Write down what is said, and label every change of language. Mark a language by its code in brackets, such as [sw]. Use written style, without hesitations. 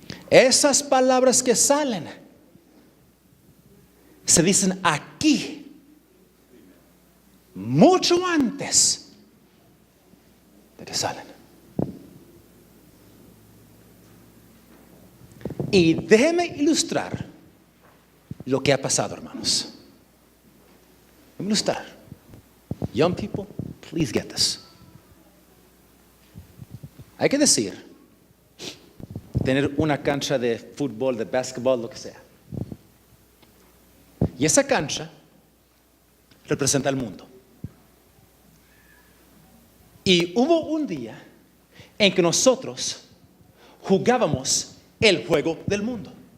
[es] Esas palabras que salen se dicen aquí mucho antes de que salen. Y déjeme ilustrar lo que ha pasado, hermanos. Déjeme ilustrar. [en] Young people, please get this. [es] Hay que decir, tener una cancha de fútbol, de básquetbol, lo que sea. Y esa cancha representa el mundo. Y hubo un día en que nosotros jugábamos el juego del mundo.